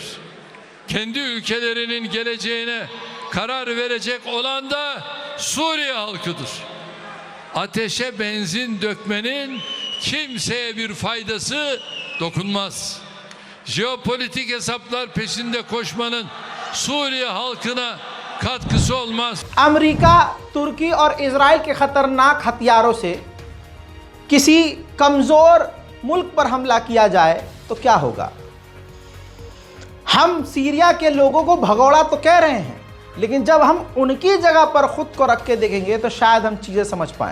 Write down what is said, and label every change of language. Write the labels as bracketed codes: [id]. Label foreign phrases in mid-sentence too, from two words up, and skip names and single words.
[tr] Kendi ülkelerinin geleceğine karar verecek olan da Suriye halkıdır. Ateşe benzin dökmenin kimseye bir faydası dokunmaz. Jeopolitik hesaplar peşinde koşmanın Suriye halkına katkısı olmaz. [hi] अमेरिका, तुर्की और इजराइल के खतरनाक हथियारों से किसी कमजोर मुल्क पर हमला किया जाए तो क्या होगा? हम सीरिया के लोगों को भगोड़ा तो कह रहे हैं, लेकिन जब हम उनकी जगह पर खुद को रख के देखेंगे तो शायद हम चीजें समझ पाएं।